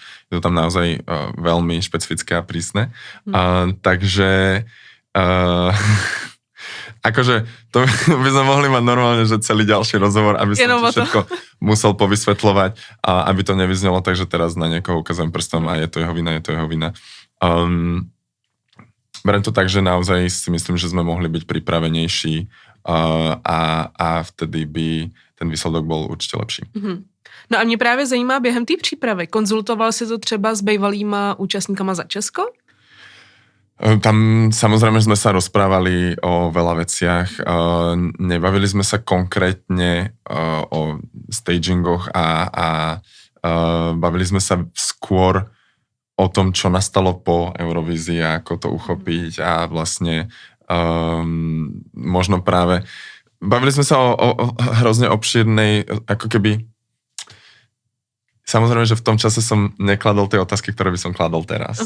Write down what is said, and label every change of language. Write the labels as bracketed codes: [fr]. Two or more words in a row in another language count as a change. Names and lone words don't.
[sk] Je to tam naozaj veľmi špecifické a prísne. Takže akože to by sme mohli mať normálne, že celý ďalší rozhovor, aby som všetko musel povysvetľovať a aby to nevyznelo, takže teraz na niekoho ukazujem prstom a je to jeho vina. Beriem to tak, že naozaj si myslím, že sme mohli byť pripravenejší a vtedy by ten výsledok bol určitě lepší. [cs] No a mě právě zajímá během té přípravy. Konzultoval si to třeba s bývalýma účastníkama za Česko? [sk] Tam samozrejme sme sa rozprávali o veľa veciach. Nebavili sme sa konkrétne o stagingoch a bavili sme sa skôr o tom, čo nastalo po Eurovízii a ako to uchopiť a vlastne možno práve bavili sme sa o hrozne obšírnej, ako keby samozrejme, že v tom čase som nekladol tie otázky, ktoré by som kladol teraz.